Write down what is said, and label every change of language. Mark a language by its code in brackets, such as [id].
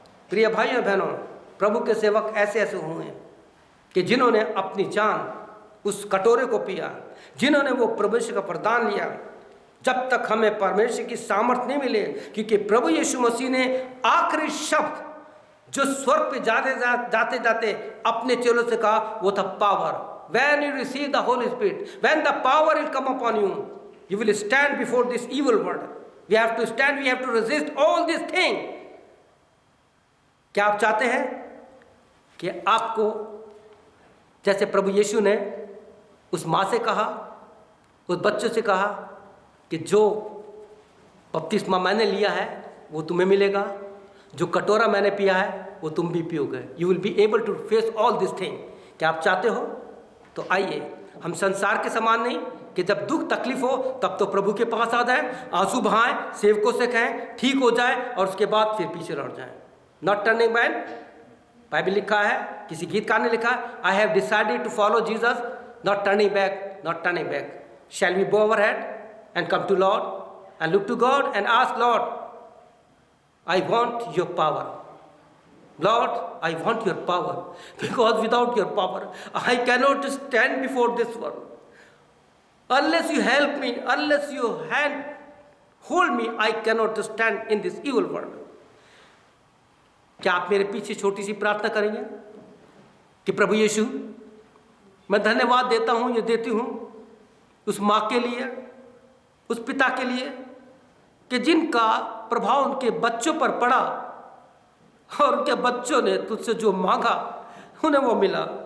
[hi] प्रिय भाइयों बहनों, प्रभु के सेवक ऐसे ऐसे हुए कि जिन्होंने अपनी जान उस कटोरे को पिया, जिन्होंने वो परमेश्वर का वरदान लिया। जब तक हमें परमेश्वर की सामर्थ्य नहीं मिले, क्योंकि प्रभु यीशु मसीह ने आखिरी शब्द जो स्वर्ग पे जाते जाते अपने चेलों से कहा वो था power. [en] When you receive the Holy Spirit, when the power will come upon you, you will stand before this evil world. We have to stand, we have to resist all these things. [hi] क्या आप चाहते हैं कि आपको जैसे प्रभु यीशु ने उस माँ से कहा, उस बच्चे से कहा कि जो बपतिस्मा मैंने लिया है वो तुम्हें मिलेगा, जो कटोरा मैंने पिया है वो तुम भी पियोगे, [en] You will be able to face all this thing. [hi] क्या आप चाहते हो? तो आइए हम संसार के समान नहीं कि जब दुख तकलीफ हो तब तो प्रभु के पास आ जाएं, आंसू बहाएं, सेवकों से कहें ठीक हो जाए और उसके बाद फिर पीछे लौट जाएं। [en] not turning back, [hi] बाइबल लिखा है, किसी गीतकार ने लिखा, [en] I have decided to follow Jesus, not turning back, not turning back. Shall we bow our head and come to Lord and look to God and ask Lord, I want your power, Lord, I want your power, because without your power I cannot stand before this world. Unless you help me, unless your hand hold me, I cannot stand in this evil world. [hi] क्या आप मेरे पीछे छोटी सी प्रार्थना करेंगे कि प्रभु यीशु, मैं धन्यवाद देता हूँ, ये देती हूँ उस माँ के लिए, उस पिता के लिए कि जिनका प्रभाव उनके बच्चों पर पड़ा और उनके बच्चों ने तुझसे जो मांगा उन्हें वो मिला।